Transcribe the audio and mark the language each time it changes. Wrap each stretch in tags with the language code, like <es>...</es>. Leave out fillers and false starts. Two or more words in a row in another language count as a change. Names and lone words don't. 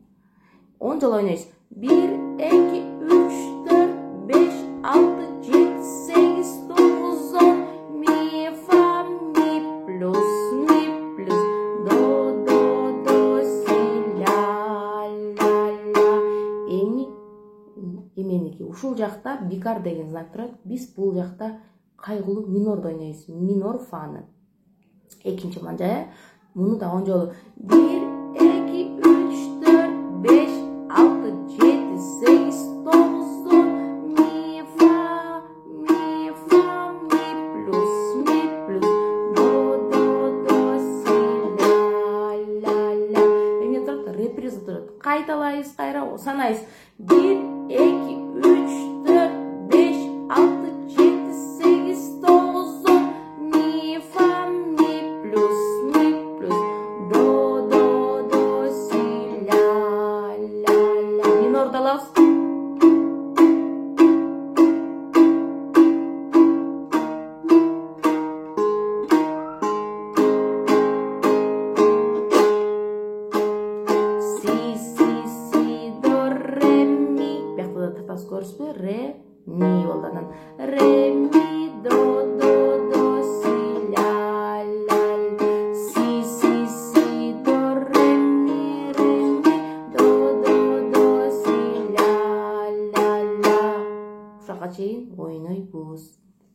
<ky>10 жолу ойнойсуз. 1, 2, 3, 4, 5, 6, 7, 8, 9, 10. Ми, фа, ми плюс, до, си, ля, ля, ля. Эменики ушул жакта бикар деген знак турат. Биз бул жакта кайгылуу минорду ойнойбуз. Минор фаны. Экинчи манжа. Муну да 10 жолу. 1, 2, 3, 4, 5, 6, 7, 8, 9, 10. Ми, фа, ми плюс, до, си, ля, ля. Эмне турат? Реприза турат. Кайталайбыз, кайра санайбыз. 1, 2, 3, 4, 5, 6, 7, 8, 9, 10. Ми, фа, ми плюс, до, си, ля, ля. Минорду алабыз. Си, до, ре, ми. Биякта да татасы көрсүзбү? Ре, ми болду. Анан ре, ми, до, си, ля, ля. Си, до, ре, ми, до, си, ля, ля. Ушака чейин ойнойбуз.</ky>